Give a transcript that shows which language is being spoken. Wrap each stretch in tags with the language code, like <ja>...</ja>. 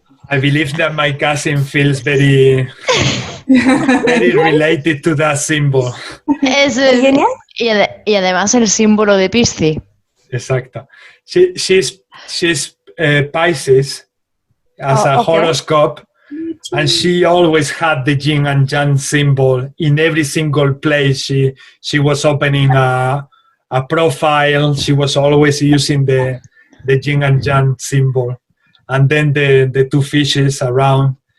<en>I believe that my cousin feels very, very related to that symbol.</en> <es>Y además el símbolo de Piscis. Exacto.</es> <en>She's Pisces as a horoscope, and she always had the yin and yang symbol in every single place. She was opening a profile. She was always using the yin and yang symbol, and then the two fishes around.</en>